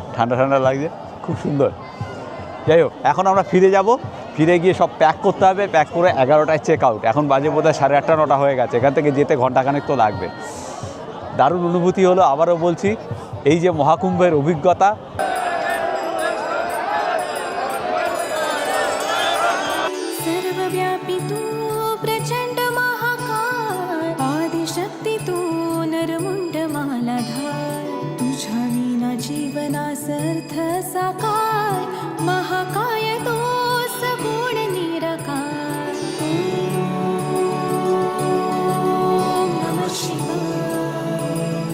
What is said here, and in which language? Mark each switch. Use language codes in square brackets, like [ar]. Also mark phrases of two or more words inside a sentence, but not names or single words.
[bn] ঠান্ডা ঠান্ডা লাগছে, খুব সুন্দর। যাই হোক, এখন আমরা ফিরে যাব। ফিরে গিয়ে সব প্যাক করতে হবে, প্যাক করে 11টায় [en] check out. [bn] এখন বাজে বোধহয় 8:30-9টা হয়ে গেছে। এখান থেকে যেতে ঘন্টাখানেক তো লাগবে। দারুণ অনুভূতি হলো, আবারও বলছি, এই যে মহাকুম্ভের অভিজ্ঞতা। [mr] सर्वव्यापी तू प्रचंड महाकाय, आदिशक्ती तू नरमुंड मालाधार, तुझ्या विना जीवनासर्थ साकार, महाकाय तो सगुण निराकार. [sa] ओम नमः शिवाय.